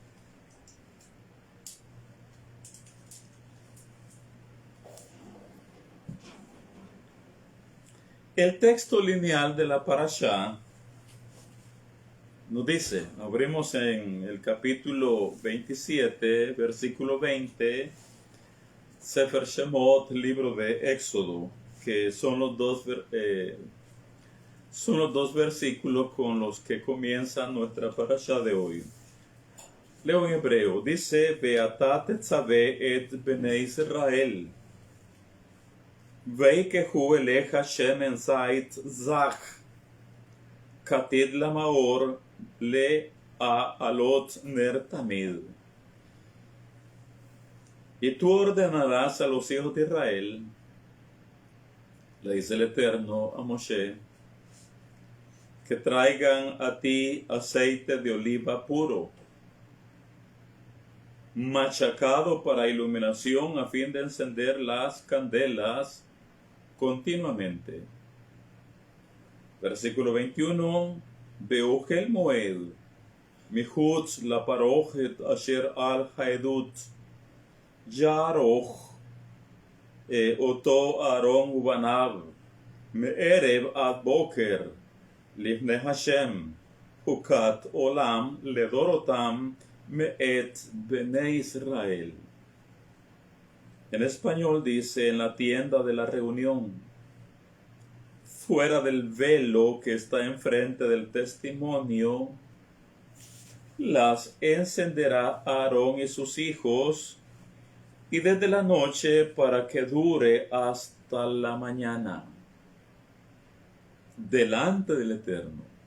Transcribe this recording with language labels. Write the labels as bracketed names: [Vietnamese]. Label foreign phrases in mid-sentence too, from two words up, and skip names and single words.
[Spanish] El texto lineal de la parashá nos dice, abrimos en el capítulo 27, versículo 20, Sefer Shemot, libro de Éxodo, que son los dos versículos con los que comienza nuestra parashá de hoy. Leo en hebreo, dice, [Hebrew] ואתה תצוה את בני ישראל, ויקחו אליך שמן זית זך, כתיד למאור להעלות נר תמיד. [Spanish] Y tú ordenarás a los hijos de Israel, le dice el Eterno a Moshe, que traigan a ti aceite de oliva puro, machacado para iluminación a fin de encender las candelas continuamente. Versículo 21. [Hebrew] באהל מועד מחוץ לפרכת אשר על העדת יערך אתו אהרן ובניו מערב עד בקר לפני השם חקת עולם לדרתם מאת בני ישראל. [Spanish] En español dice, en la tienda de la reunión, fuera del velo que está enfrente del testimonio, las encenderá Aarón y sus hijos, y desde la noche para que dure hasta la mañana, delante del Eterno.